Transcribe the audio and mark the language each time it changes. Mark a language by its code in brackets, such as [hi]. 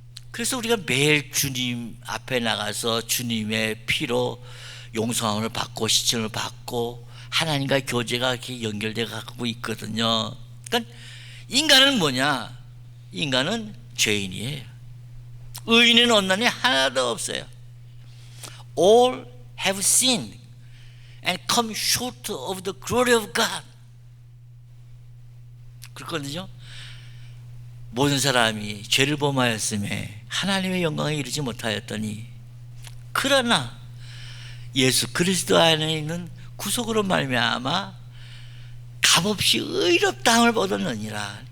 [ko] 그래서 우리가 매일 주님 앞에 나가서 주님의 피로 용서함을 받고 시침을 받고 하나님과의 교제가 이렇게 연결돼 가고 있거든요. 그러니까 인간은 뭐냐? 인간은 죄인이에요. 의인은 없나니 하나도 없어요. [en] All have sinned and come short of the glory of God. [ko] 그렇거든요. 모든 사람이 죄를 범하였음에 하나님의 영광에 이르지 못하였더니 그러나 예수 그리스도 안에 있는 구속으로 말미암아 값없이 의롭다함을 얻었느니라.